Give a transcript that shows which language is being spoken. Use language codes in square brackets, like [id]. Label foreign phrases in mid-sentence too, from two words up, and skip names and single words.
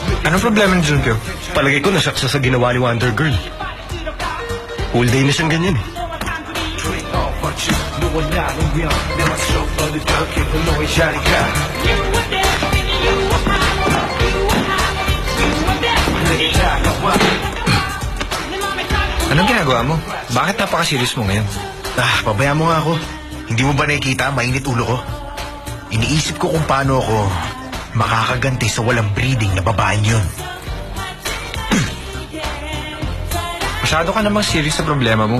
[tl] Anong problema ni Junpyo? Palagay ko nasyak siya sa ginawa ni Wonder Girl. Whole day na siyang ganyan eh. [en] Drink all but you [ko] 너와 나는 위험 내 맘속 어느 벽에 너의 자리가 내게 다가와 [tl] Anong ginagawa mo? Bakit napaka-serious mo ngayon? Pabayaan mo nga ako. Hindi mo ba nakikita? Mainit ulo ko. Iniisip ko kung paano ako makakaganti sa walang breeding na babaeng yun. Masyado ka namang serious sa problema mo.